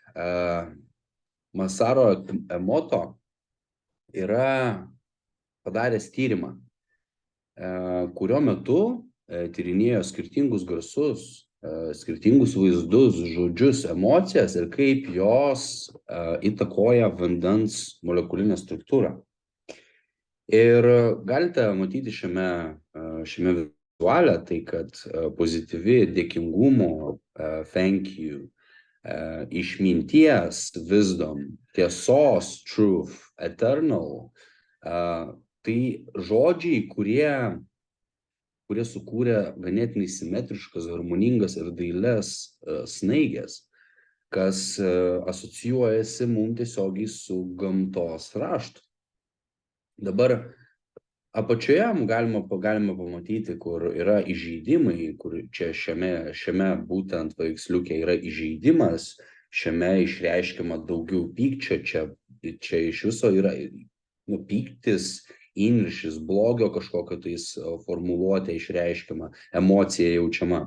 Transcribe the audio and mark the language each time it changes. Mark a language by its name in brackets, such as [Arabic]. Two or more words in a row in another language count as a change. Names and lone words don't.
[Lithuanian] Masaru Emoto yra padaręs tyrimą, kurio metu tyrinėjo skirtingus garsus, skirtingus vaizdus, žodžius, emocijas ir kaip jos įtakoja vandens molekulinę struktūrą. Ir galite matyti šiame vizualią, tai kad pozityvi, dėkingumo, [English] thank you, išminties, wisdom, tiesos, truth, eternal, [Lithuanian] tai žodžiai, kurie sukūrė ganėtinai simetriškas, harmoningas ir dailias snaiges, kas asocijuojasi mums tiesiogiai su gamtos raštu. Dabar apačioje galima pamatyti, kur yra įžeidimai, kur čia šiame būtent paveiksliuke yra įžeidimas, šiame išreiškiama daugiau pykčio, čia iš viso yra pyktis, įniršis, blogio kažkokio tais formuluotė išreiškiama, emocija jaučiama.